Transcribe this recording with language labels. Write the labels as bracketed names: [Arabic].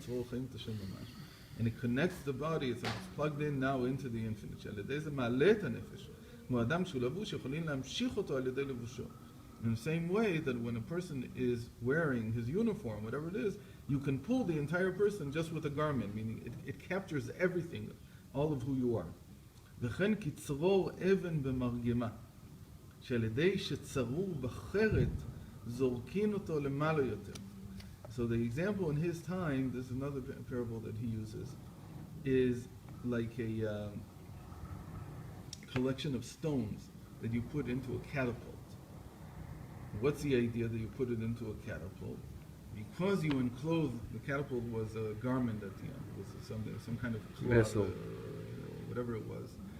[English] And it connects the body. It's plugged in now into the infinite. In the same way that when a person is wearing his uniform, whatever it is, you can pull the entire person just with a garment, meaning it captures everything, all of who you are. [Hebrew] וכן כצרור אבן במרגמה, שעל ידי שצרור בחרת זורקין אותו למעלה יותר. [English] So the example in his time, this is another parable that he uses, is like a collection of stones that you put into a catapult. What's the idea that you put it into a catapult? Because you enclose, the catapult was a garment at the end, it was some kind of cloth, whatever it was.